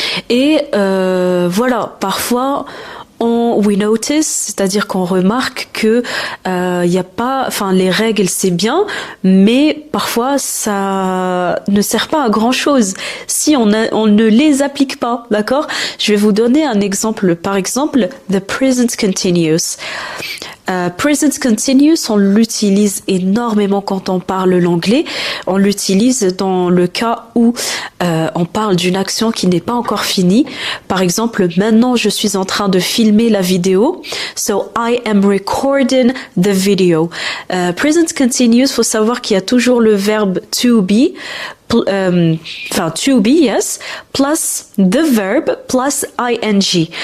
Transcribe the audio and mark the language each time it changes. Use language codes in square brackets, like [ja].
[fr] Et voilà, parfois we notice, c'est-à-dire qu'on remarque que y a pas, les règles c'est bien, mais parfois ça ne sert pas à grand chose si on ne les applique pas, d'accord? Je vais vous donner un exemple. [en] Par exemple, the present continuous. [fr] Present continuous, on l'utilise énormément quand on parle l'anglais. On l'utilise dans le cas où on parle d'une action qui n'est pas encore finie. Par exemple, maintenant je suis en train de filmer la vidéo. [en] So I am recording the video. [fr] Present continuous, faut savoir qu'il y a toujours le verbe to be. [en] To be, yes, plus the verb, plus ing.